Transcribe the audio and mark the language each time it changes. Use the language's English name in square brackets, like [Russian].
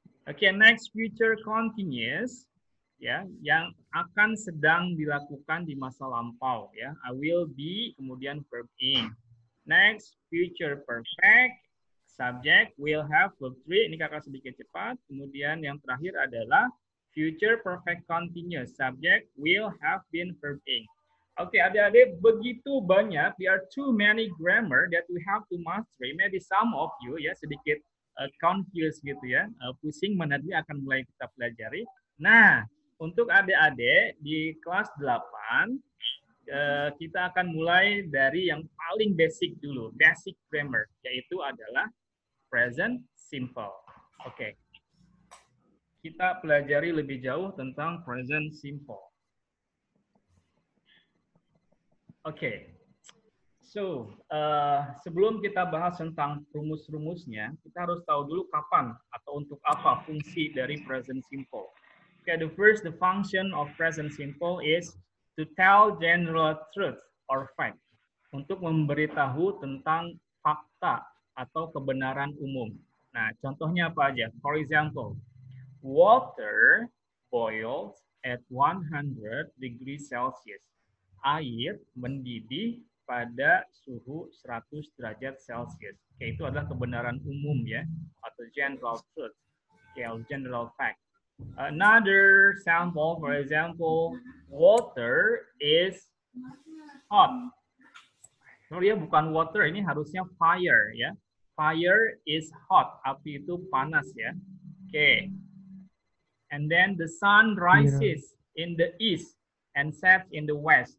[Indonesian] Oke, next future continuous, ya, yang akan sedang dilakukan di masa lampau, ya. [English] I will be, [Indonesian] kemudian [English] verb ing. Next future perfect. Subject will have verb 3. [Indonesian] Ini kakak sedikit cepat. Kemudian yang terakhir adalah future perfect continuous. [English] Subject will have been verb ing. [Indonesian] Oke, adik-adik, begitu banyak. [English] There are too many grammar that we have to master. Maybe some of you ya [Indonesian] sedikit [English] confused gitu ya. [Indonesian] Pusing mana dulu akan mulai kita pelajari. Nah, untuk adik-adik di kelas 8 kita akan mulai dari yang paling basic dulu, basic grammar, yaitu adalah present simple. Oke. Kita pelajari lebih jauh tentang present simple. Oke. So, sebelum kita bahas tentang rumus-rumusnya, kita harus tahu dulu kapan atau untuk apa fungsi dari present simple. [English] Okay, the function of present simple is to tell general truth or fact. [Indonesian] Untuk memberitahu tentang fakta atau kebenaran umum. Nah, contohnya apa aja? [English] For example, water boils at 100 degrees Celsius. [Indonesian] Air mendidih pada suhu 100 derajat Celcius. Oke, itu adalah kebenaran umum ya, atau general truth, atau general fact. [English] Another sample, for example, water is hot. [Indonesian] Sorry ya, bukan water, ini harusnya fire ya. [English] Fire is hot, [Indonesian] api itu panas ya. Oke. [English] And then the sun rises in the east and sets in the west.